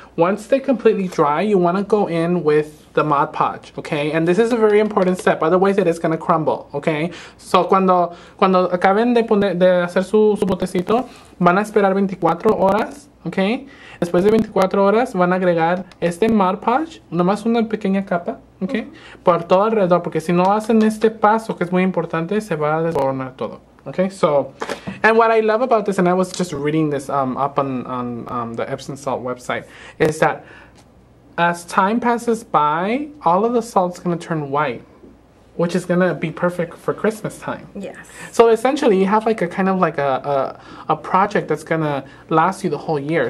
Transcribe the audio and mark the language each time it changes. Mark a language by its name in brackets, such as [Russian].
[English] Once they completely dry, you want to go in with the Mod Podge, okay? And this is a very important step, otherwise it is going to crumble, okay? [Spanish] So cuando acaben de hacer su botecito, van a esperar 24 horas, okay? Después de 24 horas van a agregar este Mod Podge, nomás una pequeña capa, okay? Por todo alrededor, porque si no hacen este paso, que es muy importante, se va a desboronar todo. [English] Okay, so, and what I love about this, and I was just reading this up on the Epsom salt website, is that as time passes by, all of the salt's going to turn white, which is going to be perfect for Christmas time. Yes. So essentially, you have like a kind of like a project that's going to last you the whole year.